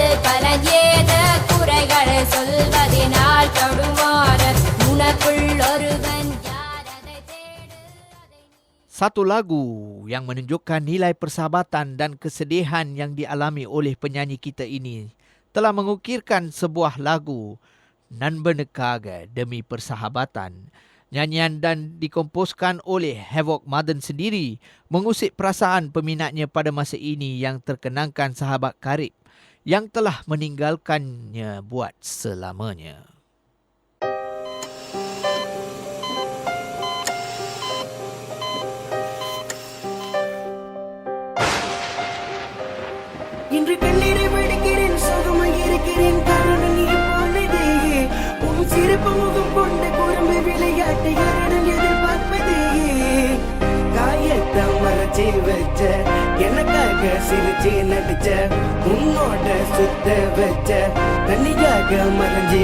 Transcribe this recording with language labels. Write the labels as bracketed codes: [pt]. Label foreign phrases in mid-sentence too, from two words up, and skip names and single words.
[ta] பலன் ஏது குறைகள் சொல்வதினால் தடுமாற உனக்குள் ஒருவன் [ms] Satu lagu yang menunjukkan nilai persahabatan dan kesedihan yang dialami oleh penyanyi kita ini telah mengukirkan sebuah lagu Nan Bernekaga Demi Persahabatan. Nyanyian dan dikomposkan oleh Havoc Madan sendiri mengusik perasaan peminatnya pada masa ini yang terkenangkan sahabat karib yang telah meninggalkannya buat selamanya. [ta] இன்று கண்ணீரை வடிக்கிறேன் சோகமாக இருக்கிறேன் காரணம் நீ போனதே உன் சிறப்பு முகம் கொண்ட குறும்பு விளையாட்டை யாரிடம் எதிர்பார்ப்பதே காயத்தை மறைச்சி வச்ச எனக்காக சிரிச்சு நடிச்ச உன்னோட சுத்த வச்ச தனியாக மறைஞ்சி